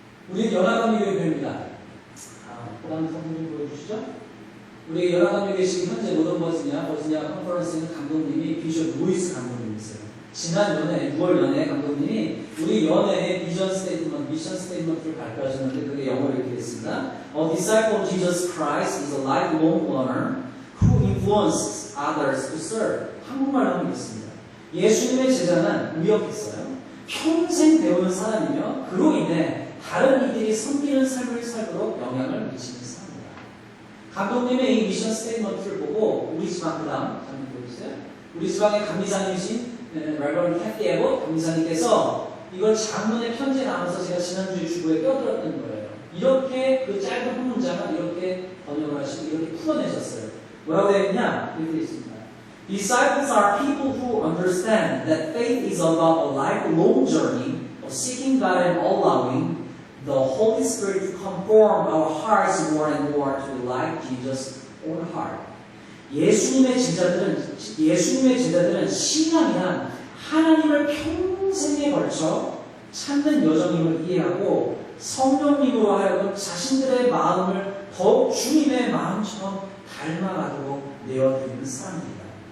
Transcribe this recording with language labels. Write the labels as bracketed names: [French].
[Korean] 우리는 연합감리교회입니다. 그 다음 사진 좀 보여주시죠. 우리 연합감리교회 지금 현재 모던 버지니아 컨퍼런스 있는 감독님이 비숍 루이스 감독님이세요. 지난 연애 6월 연애 감독님이 우리 연애의 비전 스테이트먼트, 미션 스테이트먼트를 발표하셨는데 그게 영어로 이렇게 됐습니다. [English] A disciple of Jesus Christ is a lifelong learner who influences others to serve. [Korean] 한국말로 하면 있습니다. 예수님의 제자는 무역했어요. 평생 배우는 사람이며 그로 인해 다른 이들이 섬기는 삶을 살도록 영향을 미치는 사람입니다. 감독님의 이 미션 스테이트먼트를 보고 우리 지방 그 다음 장면 보여주세요. 우리 지방의 감리사님이신 레버런드 캐티 에봇 감리사님께서 이걸 장문의 편지에 나와서 제가 지난주에 주보에 껴들었던 거예요. 이렇게 그 짧은 한 문장을 이렇게 번역을 하시고 이렇게 풀어내셨어요. 뭐라고 되어 있냐? 이렇게 되어 있습니다. [English] Disciples are people who understand that faith is about a lifelong journey of seeking God and allowing the Holy Spirit to conform our hearts more and more to be like Jesus' own heart. [Korean] 예수님의 제자들은 신앙이란 하나님을 평생에 걸쳐 찾는 여정임을 이해하고 성령님으로 하여금 자신들의 마음을 더욱 주님의 마음처럼 닮아가도록 내어드리는 사람입니다.